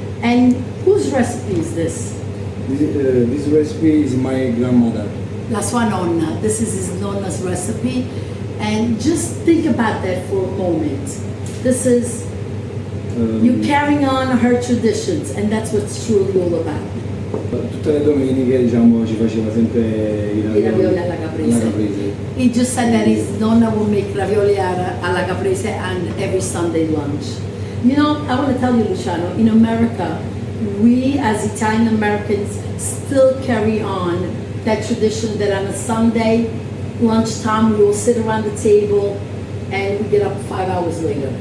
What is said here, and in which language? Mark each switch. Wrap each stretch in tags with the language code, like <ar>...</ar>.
<en>And whose recipe is this? This recipe is my grandmother.</en> <it>La sua nonna.</it> <en>This is his nonna's recipe. And just think about that for a moment. This is you carrying on her traditions, and that's what it's truly all about.</en> <it>Tutte le domeniche, diciamo, ci faceva sempre i Ravioli alla Caprese.</it> <en>He just said that his nonna will make ravioli alla Caprese and every Sunday lunch. You know, I want to tell you, Luciano, in America, we as Italian Americans still carry on that tradition that on a Sunday lunchtime we will sit around the table and we get up 5 hours later.</en>